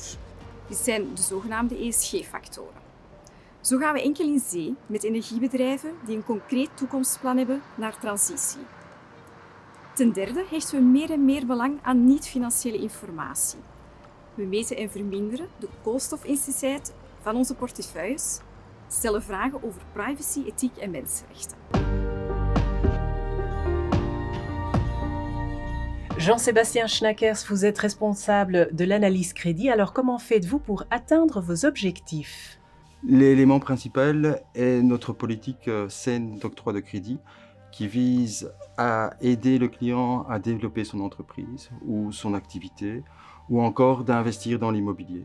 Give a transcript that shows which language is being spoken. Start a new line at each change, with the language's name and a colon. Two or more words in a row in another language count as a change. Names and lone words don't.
Dutch: Dit zijn de zogenaamde ESG-factoren. Zo gaan we enkel in zee met energiebedrijven die een concreet toekomstplan hebben naar transitie. Ten derde hechten we meer en meer belang aan niet-financiële informatie. We meten en verminderen de koolstofintensiteit van onze portefeuilles, stellen vragen over privacy, ethiek en mensenrechten.
French: Jean-Sébastien Schnackers, vous êtes responsable de l'analyse crédit. Alors comment faites-vous pour atteindre vos objectifs? L'élément principal est notre politique saine d'octroi de crédit qui vise à aider le client à développer son entreprise ou son activité ou encore d'investir dans l'immobilier.